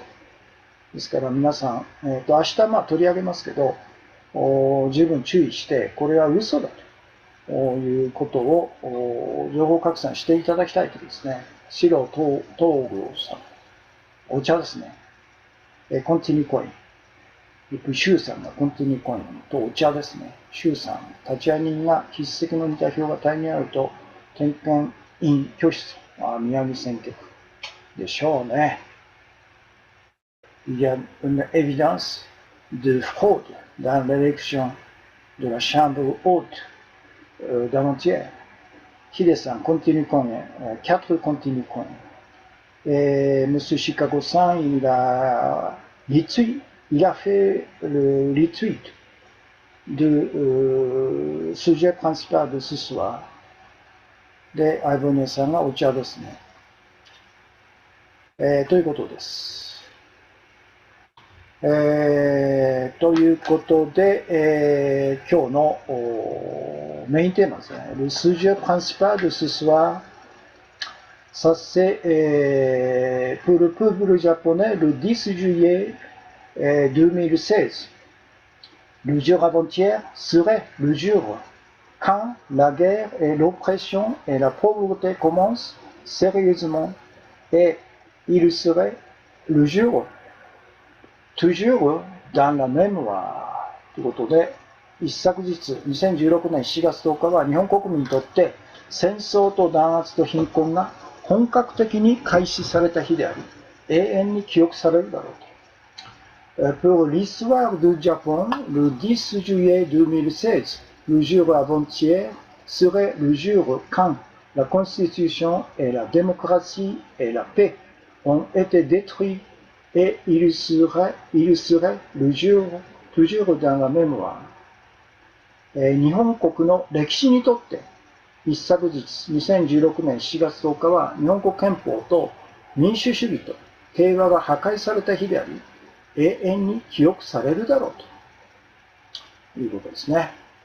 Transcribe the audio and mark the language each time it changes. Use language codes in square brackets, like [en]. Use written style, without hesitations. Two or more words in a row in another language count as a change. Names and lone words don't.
[ja] ですから皆さん、明日取り上げますけど、十分注意して、これは嘘だということを情報拡散していただきたいとですね、白東郷さん、お茶ですね。コンティニューコイン。シュウさんがコンティニューコインとお茶ですね。シュウさん、立ち会い人が筆跡の似た表が大量にあると、点検員拒否と、宮城選挙区でしょうね。 [fr] Il y a une évidence de fraude dans l'élection de la Chambre haute d'avant-hier. [en] Hide-san, continue coin, 4 continue coin. [fr] Et M. Chicago-san, il a fait le retweet de sujet principal de ce soir. [ja] で、アイボネさんがお茶ですね。ということです。ということで、今日のメインテーマですね。 [fr] Le sujet principal de ce soir, ça c'est pour le peuple japonais le 10 juillet 2016. Le jour avant-hier serait le jour quand la guerre et l'oppression et la pauvreté commencent sérieusement, et il serait le jour toujours dans la mémoire [ja] ということで、一昨日2016年7月10日は日本国民にとって戦争と弾圧と貧困が本格的に開始された日であり、永遠に記憶されるだろうと。 [fr] Pour l'histoire du Japon, le 10 juillet 2016, le jour avant-hier, serait le jour quand la Constitution et la démocratie et la paix ont été détruits, et il serait le jour toujours dans la mémoire. [ja] 日本国の歴史にとって一昨日2016年7月10日は日本国憲法と民主主義と平和が破壊された日であり、永遠に記憶されるだろうということですね。